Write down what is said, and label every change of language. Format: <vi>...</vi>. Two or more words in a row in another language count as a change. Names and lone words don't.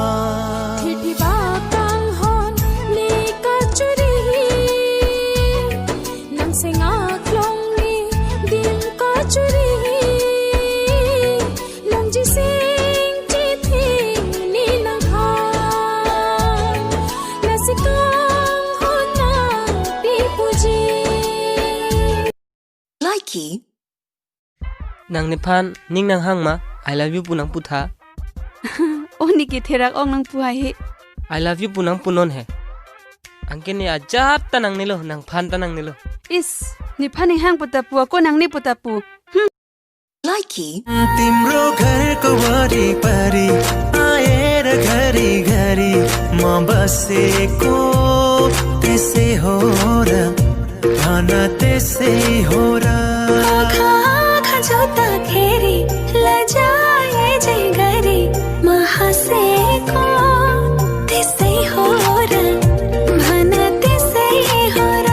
<mjw>thi thi ba kang hon ni ka churi nang singa klong ni din ka churi long ji sing chi thi ni nang han na si kang hon na pi puji Likey, nang nipan ning nang hang ma</mjw> <en>I love you</en> <mjw>punang putha Oni ki therak ong nang puhai he.</mjw> <en>I love you</en> <mjw>punang punon he angke ni ajab tanang nilo nang phan tanang nilo Is ni phani hang putapu ko nang ni putapu. Likey,</mjw> <ne>तिम्रो घरको वरिपरि आएर घरि घरि म बसेको त्यसै हो र भन त्यसै हो र आँखा आँखा जोत्दाखेरि लजाए जै गरी म हाँसेको त्यसै हो र भन त्यसै हो र</ne>